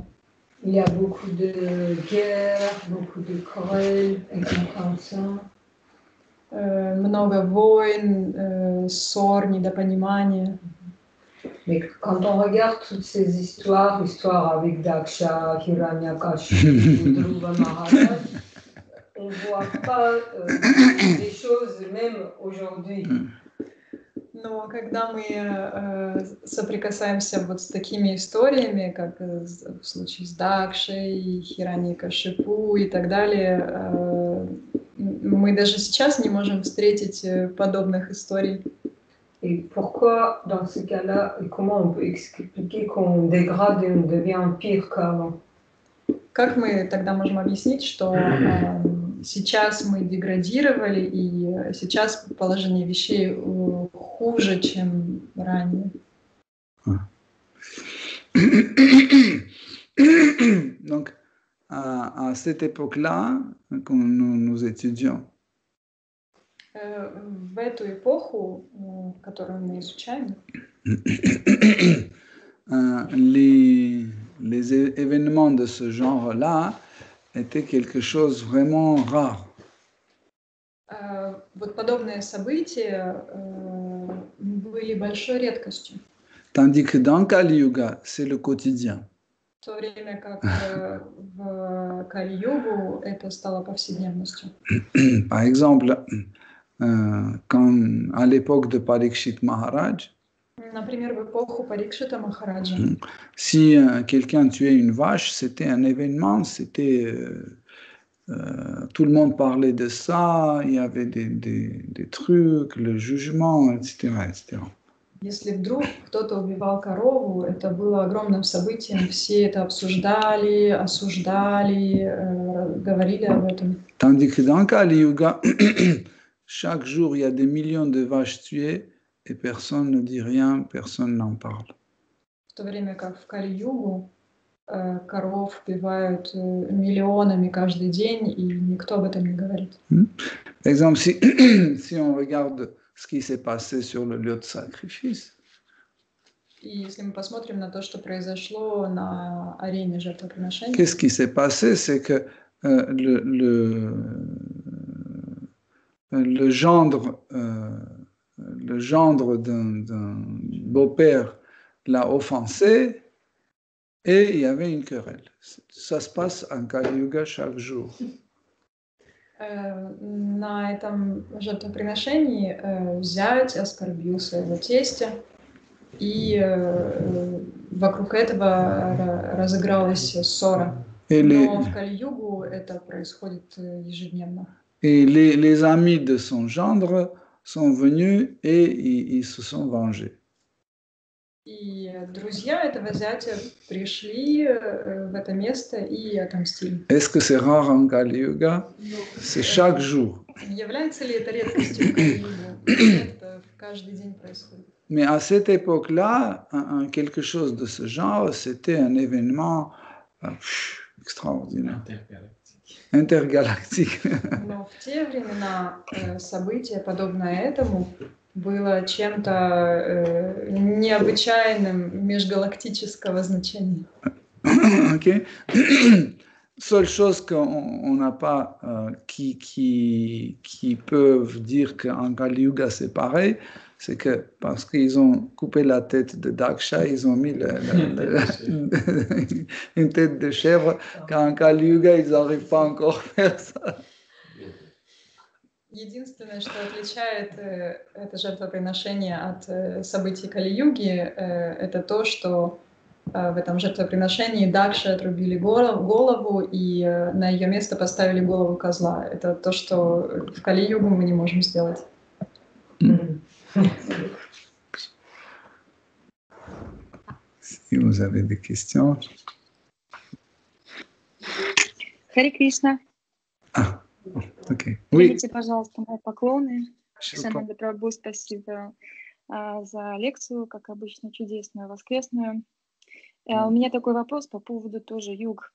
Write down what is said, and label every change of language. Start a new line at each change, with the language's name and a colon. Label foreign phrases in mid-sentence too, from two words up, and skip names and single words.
French: Il y a beaucoup de guerres, beaucoup de querelles, incompréhension.
Russian: Много войн, ссор, недопонимания.
French: Mais quand on regarde toutes ces histoires avec Daksha, Hiranyakashipu, Dhruva Maharaj, on ne voit pas des choses même aujourd'hui.
Russian: Но когда мы соприкасаемся вот с такими историями, как в случае с Дакшей, Хираньякашипу и так далее, мы даже сейчас не можем встретить подобных историй.
French: Et pourquoi, dans ce cas-là, comment on peut expliquer qu'on dégrade et on devient pire qu'avant?
Russian: Как мы тогда можем объяснить, что сейчас мы деградировали, и сейчас положение вещей хуже, чем ранее?
French: Donc, à cette époque-là, quand nous étudions,
Russian: в эту эпоху, которую мы изучаем,
French: les événements de ce genre-là étaient quelque chose vraiment rare.
Russian: Вот подобные события были большой редкостью.
French: Tandis que dans Kali Yuga, c'est le quotidien.
Russian: В то время как в Кали-югу это стало повседневностью.
French: Par exemple, quand, à l'époque de Parikshit Maharaj,
Russian: Например, в эпоху Парикшита Махараджа.
French: Si quelqu'un tuait une vache, c'était un événement, c'était tout le monde parlait de ça, il y avait des trucs, le jugement, etc., etc.
Russian: Если вдруг кто-то убивал корову, это было огромным событием, все это обсуждали, осуждали, говорили об этом.
French: Tandis que dans Kali Yuga, chaque jour, il y a des millions de vaches tuées et personne ne dit rien, personne n'en parle.
Russian: В то время как в Кали-югу коров убивают миллионами каждый день, и никто об этом не говорит.
French: Par exemple, si on regarde ce qui s'est passé sur le lieu de sacrifice,
Russian: И если мы посмотрим на то, что произошло на арене жертвоприношения,
French: qu'est-ce qui s'est passé? C'est que le gendre d'un beau-père l'a offensé et il y avait une querelle. Ça se passe en Kali Yuga chaque jour.
Russian: на этом жертвоприношении зять оскорбил своего тестя, и вокруг этого разыгралась ссора. Но в Кали-югу это происходит ежедневно.
French: Et les amis de son gendre sont venus et ils se sont vengés.
Russian: И друзья этого зятя пришли в это место и отомстили.
French: Est-ce que c'est rare en Kali Yuga? C'est chaque jour.
Russian: Является ли это редкостью в Кали-югу? Нет, это каждый день происходит.
French: Mais à cette époque-là, quelque chose de ce genre, c'était un événement extraordinaire. Intergalactique.
Russian: Но в те времена событие, подобное этому, было чем-то необычайным межгалактического значения.
French: Ok. Seule chose qu'on n'a pas, qui peuvent dire qu'en Kali Yuga c'est pareil, c'est que parce qu'ils ont coupé la tête de Daksha, ils ont mis une tête de chèvre, qu'en Kali Yuga ils n'arrivent pas encore à faire ça.
Russian: Единственное, что отличает это жертвоприношение от событий Кали-юги, это то, что в этом жертвоприношении Дакше отрубили голову и на ее место поставили голову козла. Это то, что в Кали-югу мы не можем сделать.
French: Si vous avez des questions.
Russian: Хари Кришна.
French: Ah, ok. Oui.
Russian: Примите, пожалуйста, мои поклоны.
French: Je
Russian: Шананда Прабху, спасибо за лекцию, как обычно, чудесную, воскресную. У меня такой вопрос по поводу тоже юг.